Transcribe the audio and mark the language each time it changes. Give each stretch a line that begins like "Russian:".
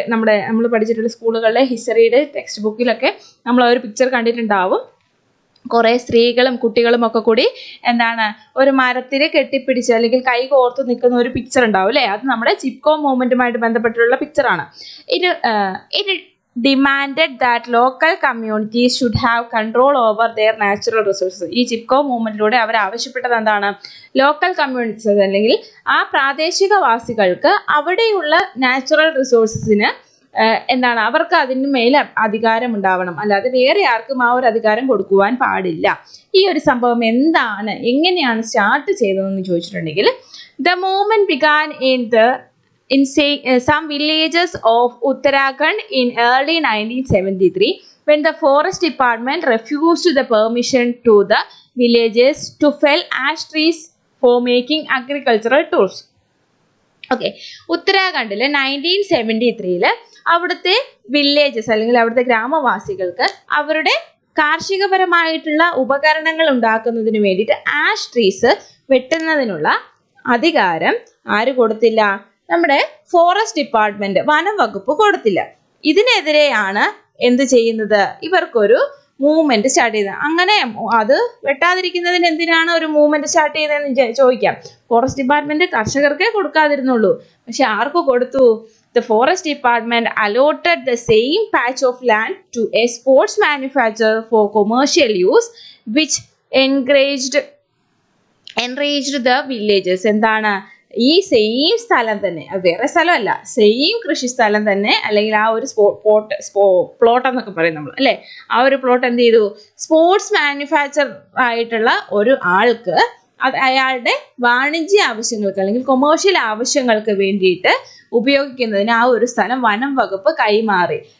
Malayalam: നമ്മൾ പഠിച്ചിട്ടുള്ള സ്കൂളുകളിലെ ഹിസ്റ്ററിയുടെ ടെക്സ്റ്റ് ബുക്കിലൊക്കെ നമ്മൾ ഒരു പിക്ചർ കണ്ടിട്ടുണ്ടാവും. കുറേ സ്ത്രീകളും കുട്ടികളും ഒക്കെ കൂടി എന്താണ് ഒരു മരത്തിൽ കെട്ടിപ്പിടിച്ച് അല്ലെങ്കിൽ കൈ കോർത്ത് നിൽക്കുന്ന ഒരു പിക്ചർ ഉണ്ടാവും അല്ലേ? അത് നമ്മുടെ ചിപ്കോ മൂവ്മെൻറ്റുമായിട്ട് ബന്ധപ്പെട്ടുള്ള പിക്ചറാണ്.
English: ഇത് demanded that local communities should have control over their natural resources.
Malayalam: ഈ ചിപ്കോ മൂവ്മെൻറ്റിലൂടെ അവർ ആവശ്യപ്പെട്ടത് എന്താണ്? ലോക്കൽ കമ്മ്യൂണിറ്റീസ് അല്ലെങ്കിൽ ആ പ്രാദേശികവാസികൾക്ക് അവിടെയുള്ള നാച്ചുറൽ റിസോഴ്സസിന് എന്താണ് അവർക്ക് അതിന് മേൽ അധികാരം ഉണ്ടാവണം, അല്ലാതെ വേറെ ആർക്കും ആ ഒരു അധികാരം കൊടുക്കുവാൻ പാടില്ല. ഈ ഒരു സംഭവം എന്താണ്, എങ്ങനെയാണ് സ്റ്റാർട്ട് ചെയ്തതെന്ന് ചോദിച്ചിട്ടുണ്ടെങ്കിൽ,
English: The movement began in some villages of Uttarakhand in early 1973 when the forest department refused the permission to the villages to fell ash trees for making agricultural tools.
Malayalam: Okay, ഉത്തരാഖണ്ഡിൽ 1973 അവിടുത്തെ വില്ലേജസ് അല്ലെങ്കിൽ അവിടുത്തെ ഗ്രാമവാസികൾക്ക് അവരുടെ കാർഷികപരമായിട്ടുള്ള ഉപകരണങ്ങൾ ഉണ്ടാക്കുന്നതിന് വേണ്ടിയിട്ട് ആഷ് ട്രീസ് വെട്ടുന്നതിനുള്ള അധികാരം ആര് കൊടുത്തില്ല? നമ്മുടെ ഫോറസ്റ്റ് ഡിപ്പാർട്ട്മെന്റ്, വനം വകുപ്പ് കൊടുത്തില്ല. ഇതിനെതിരെയാണ് എന്ത് ചെയ്യുന്നത്? ഇവർക്കൊരു മൂവ്മെന്റ് സ്റ്റാർട്ട് ചെയ്തത്. അങ്ങനെ അത് വെട്ടാതിരിക്കുന്നതിന് എന്തിനാണ് ഒരു മൂവ്മെന്റ് സ്റ്റാർട്ട് ചെയ്തതെന്ന് ചോദിക്കാം. ഫോറസ്റ്റ് ഡിപ്പാർട്ട്മെന്റ് കർഷകർക്കേ കൊടുക്കാതിരുന്നുള്ളൂ, പക്ഷെ ആർക്ക് കൊടുത്തു?
English: The forest department allotted the same patch of land to a sports manufacturer for commercial use, which enraged the villages.
Malayalam: എന്താണ്? ഈ സെയിം സ്ഥലം തന്നെ, വേറെ സ്ഥലമല്ല, സെയിം കൃഷി സ്ഥലം തന്നെ അല്ലെങ്കിൽ ആ ഒരു പ്ലോട്ട് എന്നൊക്കെ പറയും നമ്മൾ അല്ലേ? ആ ഒരു പ്ലോട്ട് എന്ത് ചെയ്തു? സ്പോർട്സ് മാനുഫാക്ചർ ആയിട്ടുള്ള ഒരു ആൾക്ക് അയാളുടെ വാണിജ്യ ആവശ്യങ്ങൾക്ക് അല്ലെങ്കിൽ കൊമേഴ്ഷ്യൽ ആവശ്യങ്ങൾക്ക് വേണ്ടിയിട്ട് ഉപയോഗിക്കുന്നതിന് ആ ഒരു സ്ഥലം വനം വകുപ്പ് കൈമാറി.